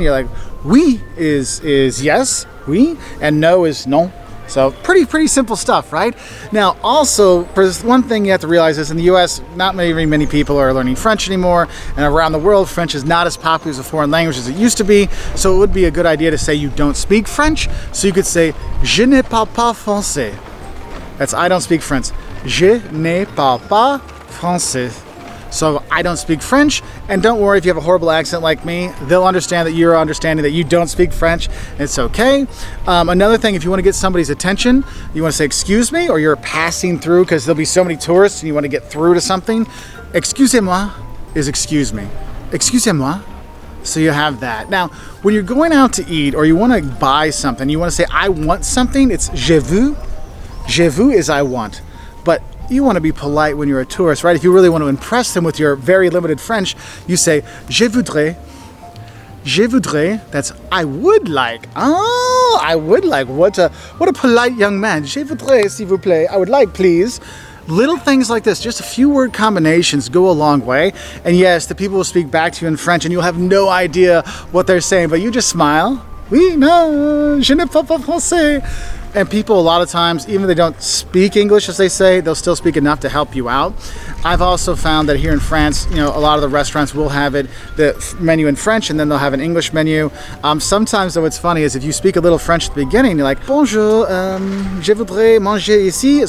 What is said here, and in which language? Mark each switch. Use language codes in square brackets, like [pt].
[en] You're like, oui is yes, oui, and no is non. So pretty simple stuff, right? Now, also, there's one thing you have to realize is in the US, not many people are learning French anymore, and around the world, French is not as popular as a foreign language as it used to be. So it would be a good idea to say you don't speak French. So you could say, [fr] je ne parle pas français. [en] That's I don't speak French. [fr] Je ne parle pas français. [en] So I don't speak French, and don't worry if you have a horrible accent like me, they'll understand that you're understanding that you don't speak French. It's okay. Another thing, if you want to get somebody's attention, you want to say excuse me, or you're passing through because there'll be so many tourists and you want to get through to something. Excusez-moi is excuse me. Excusez-moi. So you have that. Now, when you're going out to eat or you want to buy something, you want to say I want something, it's je veux. Je veux is I want. But you want to be polite when you're a tourist, right? If you really want to impress them with your very limited French, you say, [fr] je voudrais. Je voudrais, [en] that's I would like. Oh, I would like. What a polite young man. [fr] Je voudrais, s'il vous plaît. [en] I would like, please. Little things like this, just a few word combinations go a long way. And yes, the people will speak back to you in French and you'll have no idea what they're saying, but you just smile. [fr] Oui, non, je ne parle pas français. [en] And people a lot of times, even if they don't speak English as they say, they'll still speak enough to help you out. I've also found that here in France, you know, a lot of the restaurants will have the menu in French and then they'll have an English menu. Sometimes though what's funny is if you speak a little French at the beginning, you're like, [fr] bonjour, je voudrais manger ici.